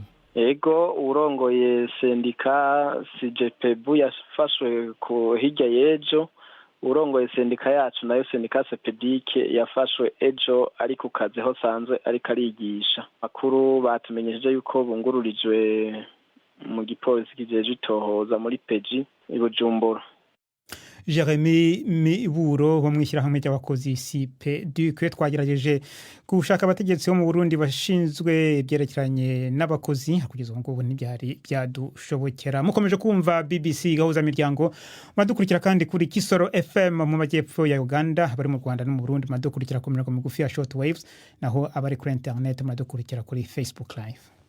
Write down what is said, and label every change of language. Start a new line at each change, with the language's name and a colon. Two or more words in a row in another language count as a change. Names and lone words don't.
Rundi: Ego, urongoye sendika CGPB yafashwe ku hirya y'ejo, urongoye sendika yacu nayo sendika sepedike yafashwe ejo ari ku kazi ho sanzwe ariko arigisha. Makuru batumenyeje yuko bungururijwe mu gipolisi kijeje itohoza muri peji i Bujumbura.
Kinyarwanda: Jeremy Miburo wo mwishyirahamwe ry'abakozi CPDQ twagerageje gushaka abategetsi bo mu Burundi bashinzwe ibyerekeranye n'abakozi, kugeza ubu ngubu ntibyari byadushobokera. Mukomeje kumva BBC gahuza miryango, madukurikira kandi kuri Kisoro FM mu majyepfo ya Uganda, bari mu Rwanda no mu Burundi madukurikira ku mirongo migufi ya
English: short waves,
Kinyarwanda: naho abari kuri internet madukurikira kuri Facebook live.